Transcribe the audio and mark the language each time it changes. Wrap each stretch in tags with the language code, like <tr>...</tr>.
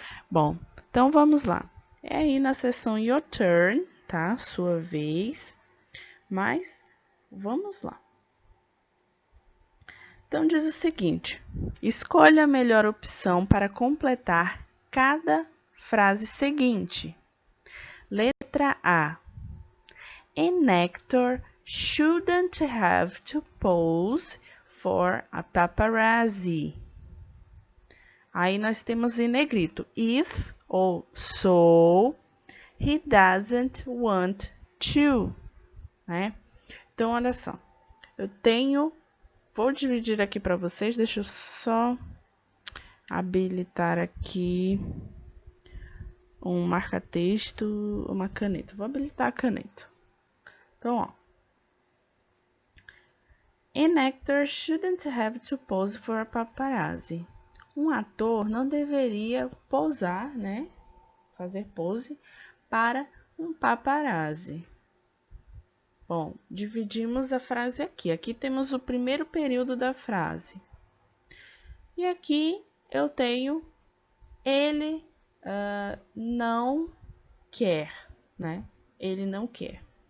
<pt>Bom, então vamos lá. É aí na seção</pt> <en>Your Turn,</en> <pt>tá? Sua vez. Mas vamos lá. Então diz o seguinte: escolha a melhor opção para completar cada frase seguinte. Letra A.</pt> <en>An actor shouldn't have to pose for a paparazzi.</en> <pt>Aí nós temos em negrito, if ou</pt> <en>so he doesn't want to,</en> <pt>né? Então, olha só, vou dividir aqui para vocês, deixa eu só habilitar aqui um marca-texto, uma caneta. Vou habilitar a caneta. Então, ó.</pt> <en>An actor shouldn't have to pose for a paparazzi.</en> <pt>Um ator não deveria posar, né? Fazer pose para um paparazzi. Bom, dividimos a frase aqui. Aqui temos o primeiro período da frase. E aqui eu tenho ele não quer, né? Ele não quer.</pt>